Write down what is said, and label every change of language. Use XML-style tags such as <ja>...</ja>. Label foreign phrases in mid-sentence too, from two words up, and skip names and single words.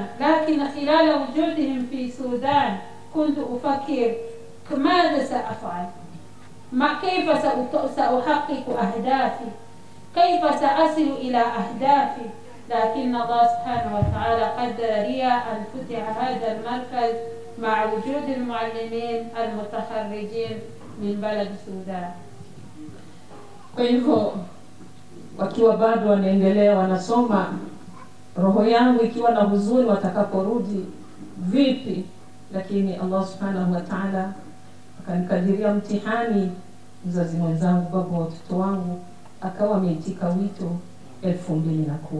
<ar>لكن خلال وجودهم في السودان كنت أفكر ماذا سأفعل، كيف سأحقق أهدافي، كيف سأصل إلى أهدافي. لكن الله سبحانه وتعالى قدر لي أن فتح هذا المركز مع وجود المعلمين المتخرجين من بلد السودان.</ar> <sw>Kwa hivyo wakiwa bado wanaendelea wanasoma, roho yangu ikiwa na huzuni watakaporudi vipi, lakini</sw> <ar>الله سبحانه وتعالى</ar> <sw>akanikadiria mtihani. Mzazi mwenzangu, baba wa watoto wangu, akawa ameitika wito 2010.</sw>